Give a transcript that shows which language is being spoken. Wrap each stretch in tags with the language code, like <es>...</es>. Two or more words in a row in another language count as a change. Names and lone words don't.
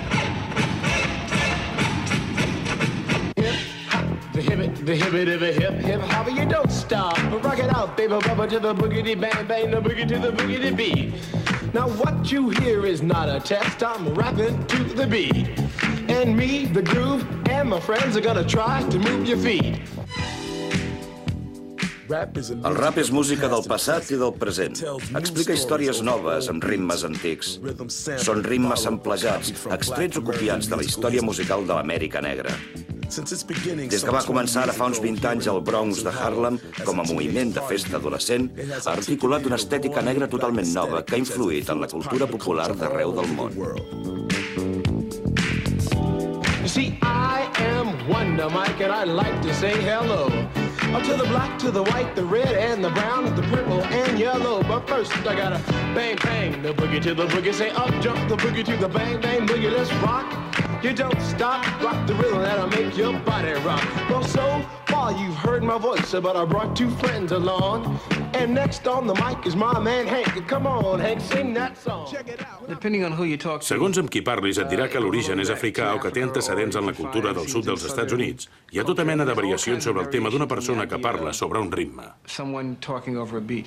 <en>The hibbit of a hip, hip hopper, you don't stop. Rock it out, baby, bubba to the boogity bang bang, the boogie to the boogity beat. Now what you hear is not a test, I'm rapping to the beat. And me, the groove, and my friends are gonna try to move your feet.</en> <ca>El rap és música del passat i del present. Explica històries noves amb ritmes antics. Són ritmes samplejats, extrets o copiats de la història musical de l'Amèrica negra. Des que va començar ara fa uns 20 anys al Bronx de Harlem, com a moviment de festa adolescent, ha articulat una estètica negra totalment nova que ha influït en la cultura popular d'arreu del món.</ca> <en>See, I am Wonder Mike, and I'd like to say hello to the black, to the white, the red, and the brown, the purple, and yellow. But first, I gotta bang, bang, the boogie to the boogie. Say up, jump the boogie to the bang, bang, boogie. Let's rock. You don't stop, rock the rhythm that'll make your body rock. Well, so while you've heard my voice, but I brought two friends along. And next on the mic is my man Hank. Come on, Hank, sing that song. Depending on who you talk to.</en> <ca>Segons amb qui parlis, et dirà que l'origen és africà o que té antecedents en la cultura del sud dels Estats Units. Hi ha tota mena de variacions sobre el tema d'una persona que parla sobre un ritme.</ca> <en>Someone talking over a beat.</en>